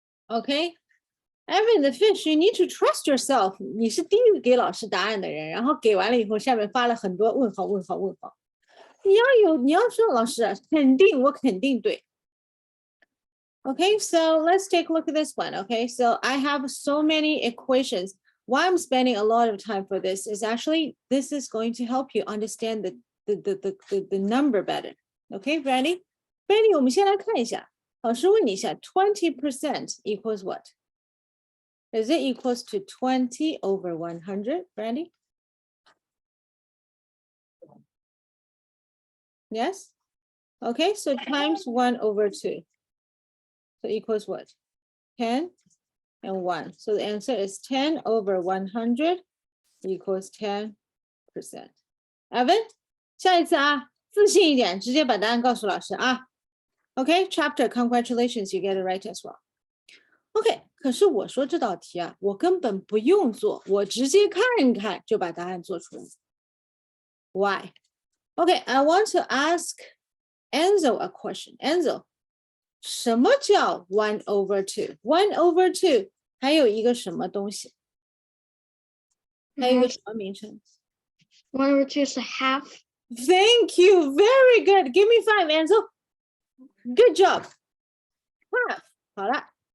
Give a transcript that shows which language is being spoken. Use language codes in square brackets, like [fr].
[en] Okay, Evan the fish, you need to trust yourself. [zh] 你是第一个给老师答案的人，然后给完了以后，下面发了很多问号，问号，问号。你要说老师肯定，我肯定对。 [en] Okay, so let's take a look at this one. Okay, so I have so many equations. Why I'm spending a lot of time for this is actually this is going to help you understand the number better. Okay, Brandy? [zh] Brandy, 我们先来看一下。老师问你一下 20% [en] equals what? Is it equals to 20 over 100, Brandy? Yes? Okay, so times 1 over 2. So equals what? 10 and 1. So the answer is 10 over 100 equals 10%. [zh] Evan, 下一次啊，自信一点，直接把答案告诉老师啊。 [en] Okay, chapter, congratulations, you get it right as well. [zh] Okay, 可是我说这道题啊，我根本不用做，我直接看一看就把答案做出来。 [en] Why? Okay, I want to ask Enzo a question. [zh] Enzo, 什么叫 [en] 1 over 2? 1 over 2 [zh] 还有一个什么东西？还有一个什么名称？ [en] 1 over 2 is a half. Thank you, very good. Give me 5, Enzo. Good job. [zh] Half, 好了。